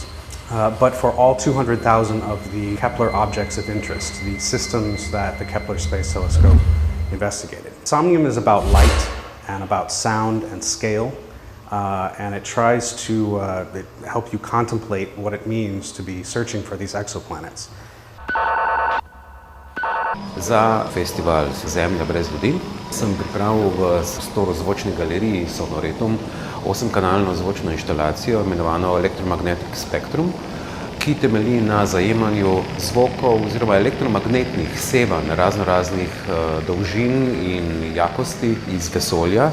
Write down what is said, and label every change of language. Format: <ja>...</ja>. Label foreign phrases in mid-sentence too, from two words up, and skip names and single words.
<en>But for all 200,000 of the Kepler objects of interest, the systems that the Kepler Space Telescope investigated. Somnium is about light and about sound and scale, and it tries to help you contemplate what it means to be searching for these exoplanets.</en> <sl>Za festival Zemlja brez ljudi sem pripravil v storozvočni galeriji Sonoritum 8-kanalno zvočno inštalacijo imenovano Electromagnetic Spectrum, ki temelji na zajemanju zvokov oziroma elektromagnetnih sevanj raznoraznih dolžin in jakosti iz vesolja.</sl>